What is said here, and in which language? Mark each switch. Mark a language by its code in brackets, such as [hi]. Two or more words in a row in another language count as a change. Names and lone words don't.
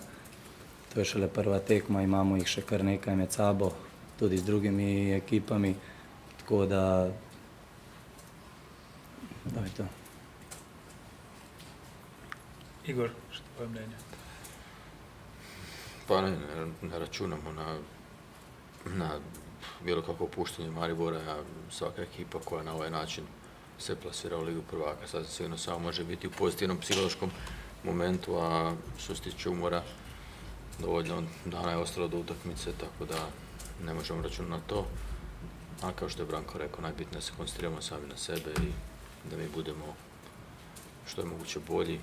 [sl] To je šele prva tekma, imamo jih še kar nekaj med sabo, tudi z drugimi ekipami, tako da je to. Igor, še tvoje mnenje. [hr] Pa ne računamo na bilo kako opuštanje Maribora, a svaka ekipa koja na ovaj način se plasira u Ligu prvaka, sad sigurno samo može biti u pozitivnom psihološkom momentu, a što se tiče umora, dovoljno dana je ostalo do utakmice, tako da ne možemo računati na to. A kao što je Branko rekao, najbitnije je da se koncentriramo sami na sebe i da mi budemo što je moguće bolji.